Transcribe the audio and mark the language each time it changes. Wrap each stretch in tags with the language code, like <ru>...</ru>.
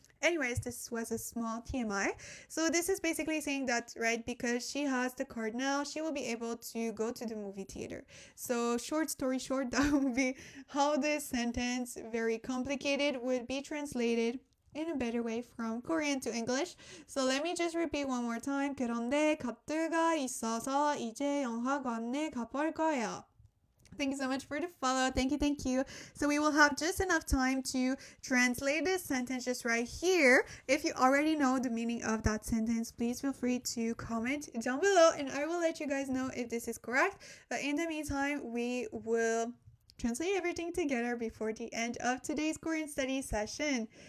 <en>Anyways, this was a small TMI. So this is basically saying that, right, because she has the card now, she will be able to go to the movie theater. So short story short, that would be how this sentence, very complicated, would be translated in a better way from Korean to English. So let me just repeat one more time.</en> <ko>그런데 카드가 있어서 이제 영화관에 가볼 거예요.</ko> <en>Thank you so much for the follow. Thank you. So we will have just enough time to translate this sentence just right here. If you already know the meaning of that sentence, please feel free to comment down below and I will let you guys know if this is correct. But in the meantime, we will translate everything together before the end of today's Korean study session.</en>